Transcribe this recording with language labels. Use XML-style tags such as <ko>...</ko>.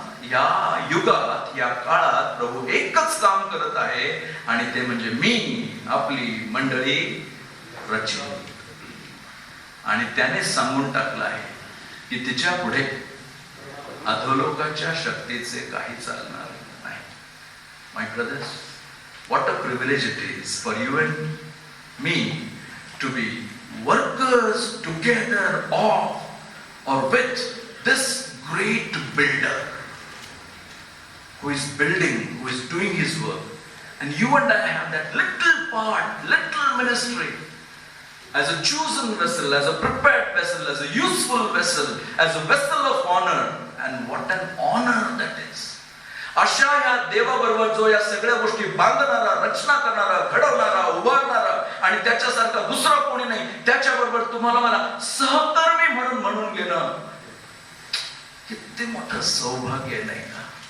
<mr>या युगात, या काळात प्रभू एकच काम करत आहे, आणि ते म्हणजे मी आपली मंडळी रचली. आणि त्याने सांगून टाकलं आहे की तिच्या पुढे अधोलोकाच्या शक्तीचे काही चालणार नाही.</mr> <en>My brothers, what a privilege it is for you and me to be workers together of or with this great builder who is building, who is doing his work, and you and I have that little part, little ministry as a chosen vessel, as a prepared vessel, as a useful vessel, as a vessel of honor. And what an honor that is.</en> <mr>अशा या देवाबरोबर जो या सगळ्या गोष्टी बांधणारा, रचना करणारा, घडवणारा, उभारणारा, आणि त्याच्यासारखा दुसरा कोणी नाही, त्याच्याबरोबर तुम्हाला मला सहकर्मी म्हणून घेणं किती मोठं सौभाग्य नाही का?</mr>